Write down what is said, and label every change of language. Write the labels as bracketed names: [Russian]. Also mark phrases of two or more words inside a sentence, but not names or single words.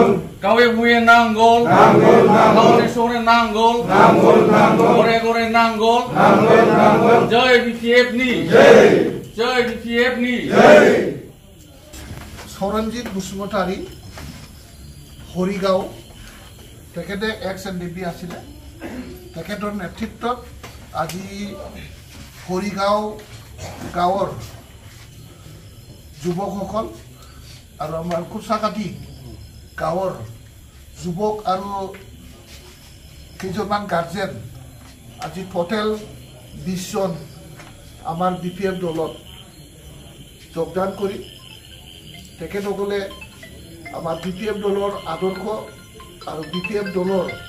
[Bodo] Kawe Buye Nangol, Nangol, Nangol, Kawe Sore Nangol, Nangol, Nangol, Gore Gore Nangol, Nangol, Nangol, Jai BPF ni, Jai, Jai BPF ni, Jai. Soranjit Bosumtari, Horigaon, [Assamese] তেখেতে এক্স-এনডিপি আছিলে তেখেতৰ নেতৃত্বত আজি হৰিগাঁও গাঁৱৰ যুৱকসকল আৰু আমাৰ কুচাকাটি গাঁৱৰ যুৱক আৰু কেইজনমান গাৰ্জেন আজি টোটেল 20 জন আমাৰ বিপিএফ দলত যোগদান কৰি তেখেতসকলে আমাৰ বিপিএফ দলৰ আদৰ্শ আৰু বিপিএফ দলৰ